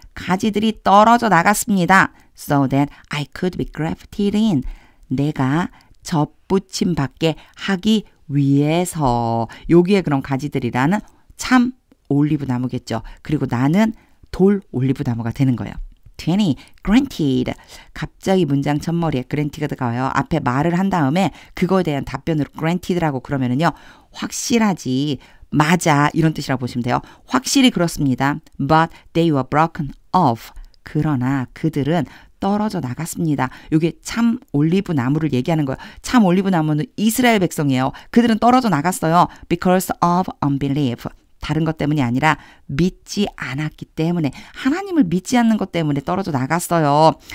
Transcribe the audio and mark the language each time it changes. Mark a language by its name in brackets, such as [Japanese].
[Korean] 가지들이 떨어져 나갔습니다. [English] So that I could be grafted in. [Korean] 내가 접붙임 받게 하기 위해서. 여기에 그런 가지들이라는 참 올리브 나무겠죠. 그리고 나는 돌 올리브 나무가 되는 거예요. [English] 20. Granted. [Korean] 갑자기 문장 첫머리에 granted가 와요. 앞에 말을 한 다음에 그거에 대한 답변으로 granted라고 그러면은요. 확실하지. 맞아. 이런 뜻이라고 보시면 돼요. 확실히 그렇습니다. [English] But they were broken off. [Korean] 그러나 그들은 떨어져 나갔습니다. 이게 참 올리브 나무를 얘기하는 거예요. 참 올리브 나무는 이스라엘 백성이에요. 그들은 떨어져 나갔어요. [English] Because of unbelief. [Korean] 다른 것 때문이 아니라 믿지 않았기 때문에 하나님을 믿지 않는 것 때문에 떨어져 나갔어요.